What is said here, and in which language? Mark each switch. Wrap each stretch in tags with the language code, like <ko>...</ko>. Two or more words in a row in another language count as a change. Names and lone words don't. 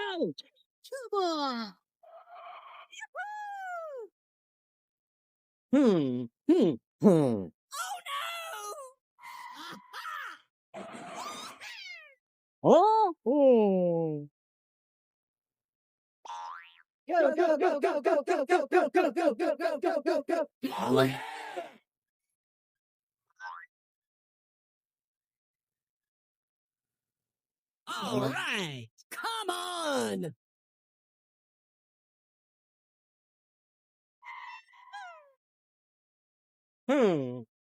<en>Come on! Hmm. Hmm. Hmm. Oh. Oh. Go, go, go, go, go, go, go, go, go, go, go, go, go, go, go. All right, come on. Hmm.</en>